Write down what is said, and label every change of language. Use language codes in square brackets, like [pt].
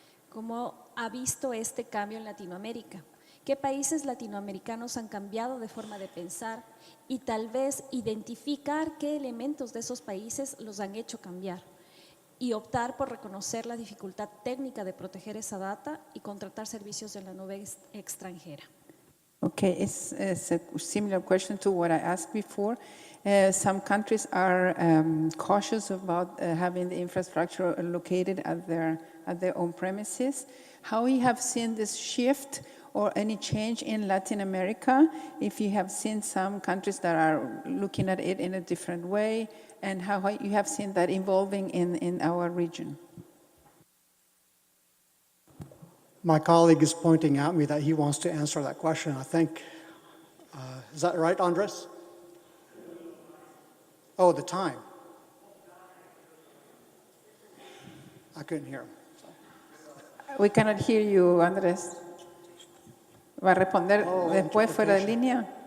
[es] ¿Cómo ha visto este cambio en Latinoamérica? ¿Qué países latinoamericanos han cambiado de forma de pensar y tal vez identificar qué elementos de esos países los han hecho cambiar? Y optar por reconocer la dificultad técnica de proteger esa data y contratar servicios en la nube extranjera. [en] Okay, it's a similar question to what I asked before. Some countries are cautious about having the infrastructure located at their own premises. How you have seen this shift or any change in Latin America, if you have seen some countries that are looking at it in a different way, and how you have seen that evolving in our region? My colleague is pointing at me that he wants to answer that question, I think. Is that right, Andres? Oh, the time. I couldn't hear him. We cannot hear you, Andres. [es] ¿Va a responder después fuera de línea?